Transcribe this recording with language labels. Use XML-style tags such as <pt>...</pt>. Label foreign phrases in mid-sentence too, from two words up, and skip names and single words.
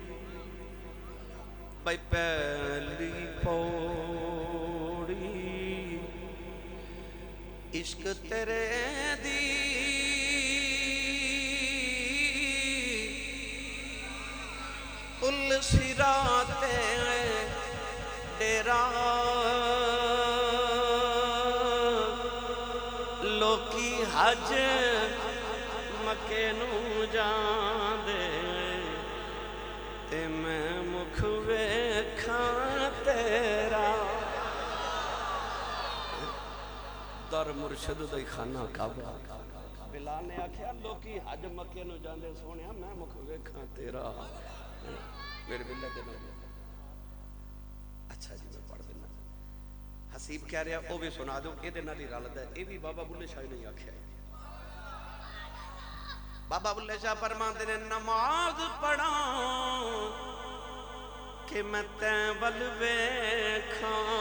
<pa>بھائی پہلی پوڑی عشق تیرے دی پل صراط ڈیرا لوکی حج مکے نو جاندے تے میں مکھ ویکھاں تیرا. در مرشد دا خانہ کعبہ. بلال نے آکھیا لوکی حج مکے نو جاندے سونیا میں مکھ ویکھاں تیرا. میرے بلے دے نو اچھا جی میں پڑھ دینا.</pa> <ur>حسیب کہہ رہا وہ بھی سنا دو</ur> <pa>اے دے نال ہی رلدا ہے.</pa> <ur>اے بھی بابا بلے شاہ نے آکھیا. بابا بلے شاہ فرماندے نے نماز پڑھاں کہ میں تیں ول ویکھاں</ur>